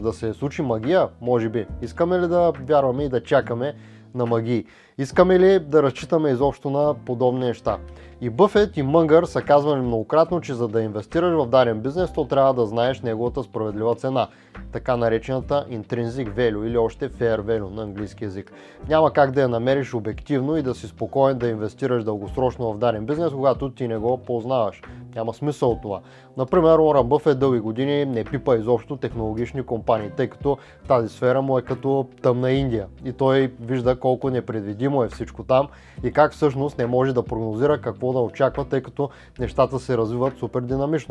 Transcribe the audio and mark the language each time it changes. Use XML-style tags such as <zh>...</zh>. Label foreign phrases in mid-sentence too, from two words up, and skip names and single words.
<bg>Да се случи магия? Може би. Искаме ли да вярваме и да чакаме на магии? Искаме ли да разчитаме изобщо на подобни неща? И Бъфет и Мънгър са казвали многократно, че за да инвестираш в даден бизнес, то трябва да знаеш неговата справедлива цена. Така наречената</bg> <en>intrinsic value</en> <bg>или още</bg> <en>fair value</en> <bg>на английски язик. Няма как да я намериш обективно и да си спокоен да инвестираш дългосрочно в даден бизнес, когато ти не го познаваш. Няма смисъл от това. Например, Уорън Бъфет дълги години не пипа изобщо технологични компании, тъй като тази сфера му е като тъмна Индия и той вижда колко непредвидимо е всичко там и как всъщност не може да прогнозира какво да очаква, тъй като нещата се развиват супер динамично.</bg>